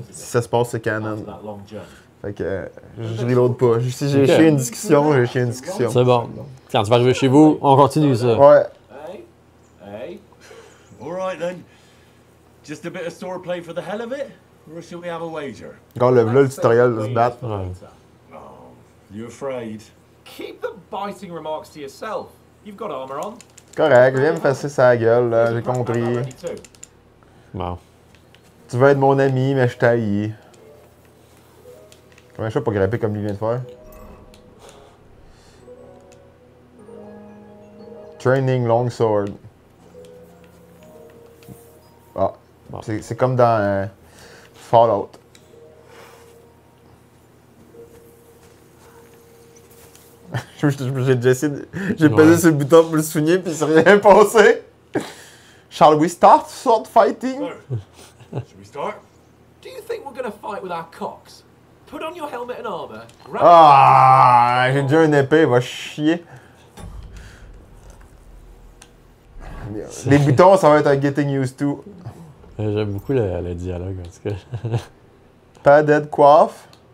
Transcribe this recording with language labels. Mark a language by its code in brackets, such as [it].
[fr] Si ça se passe, c'est canon. Fait que je reload pas. Si j'ai chié une discussion, j'ai chié une discussion. C'est bon. Quand tu vas arriver chez vous, on continue ça. Ouais. [en] Hey. All right then. Just a bit of swordplay for the hell of it? Or shall we have a wager? [fr] Regarde le tutoriel de se battre. Ouais. [en] Oh, you afraid? Keep the biting remarks to yourself. You've got armor on. [fr] Correct, viens me passer sa gueule, là, j'ai compris. Bon. Tu veux être mon ami, mais je t'haïs. Comment je fais pour grimper comme lui vient de faire? [en] Training Longsword. [fr] Ah, bon. C'est comme dans Fallout. J'ai déjà essayé j'ai pesé sur le bouton pour le souligner puis il s'est rien passé. [en] Shall we start sword fighting? Should we start? Do you think we're gonna fight with our cocks? Put on your helmet and armor. [fr] Ah, j'ai déjà une épée, va chier. Les boutons, ça va être un [en] getting used to. [fr] J'aime beaucoup le dialogue, en tout cas. [en] Padded coiffe.